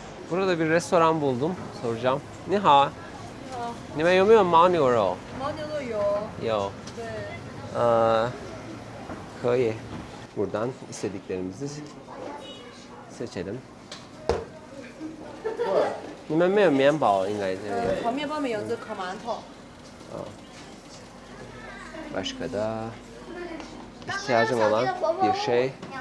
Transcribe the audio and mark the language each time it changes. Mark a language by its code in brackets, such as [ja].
[tr] Burada bir restoran buldum. Soracağım. [zh] Ni hao. 你们有没有牦牛肉？牦牛肉有。有。对。可以。 [tr] Buradan istediklerimizi seçelim. [zh] 你们没有面包应该这边。烤面包没有，这烤馒头。 [tr] Başka da ihtiyacım olan bir şey